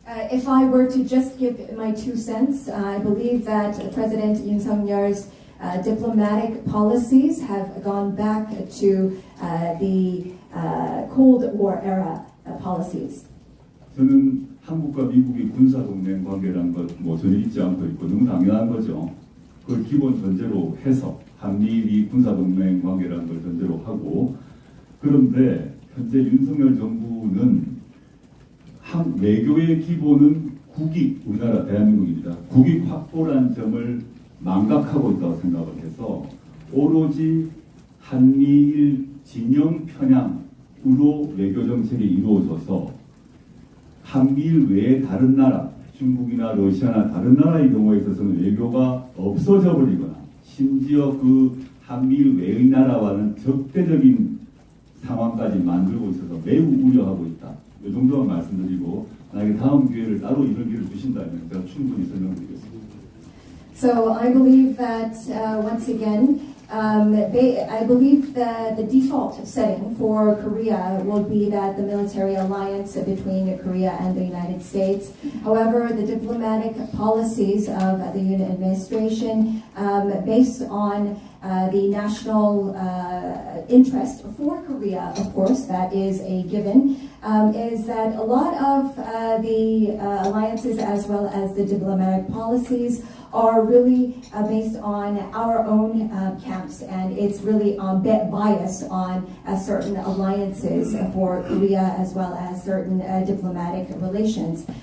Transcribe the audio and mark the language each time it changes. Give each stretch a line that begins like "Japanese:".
English: If I were to just give my 2 cents, I believe that President Yoon Suk-yeol's diplomatic policies have gone back to the Cold War era policies.
Korean: 저는 한국과 미국이 군사 동맹 관계라는 것 전혀 잊지 않고 있고 너무 당연한 거죠. 그걸 기본 전제로 해서 한미일이 군사 동맹 관계라는 걸 전제로 하고 그런데 현재 윤석열 정부는 외교의 기본은 국익, 우리나라 대한민국입니다. 국익 확보라는 점을 망각하고 있다고 생각을 해서 오로지 한미일 진영 편향으로 외교 정책이 이루어져서 한미일 외의 다른 나라, 중국이나 러시아나 다른 나라의 경우에 있어서는 외교가 없어져 버리거나 심지어 그 한미일 외의 나라와는 적대적인 상황까지 만들고 있어서 매우 우려하고 있다. 이 정도만 말씀드리고 만약에 다음 기회를 따로 이런 기회를 주신다면 제가 충분히 설명드리겠습니다.
English: So I believe that once again, I believe that the default setting for Korea will be that the military alliance between Korea and the United States. However, the diplomatic policies of the Yoon administration, based on the national interest for Korea, of course, that is a given, is that a lot of the alliances as well as the diplomatic policies are really based on our own camps, and it's really biased on certain alliances for Korea as well as certain diplomatic relations.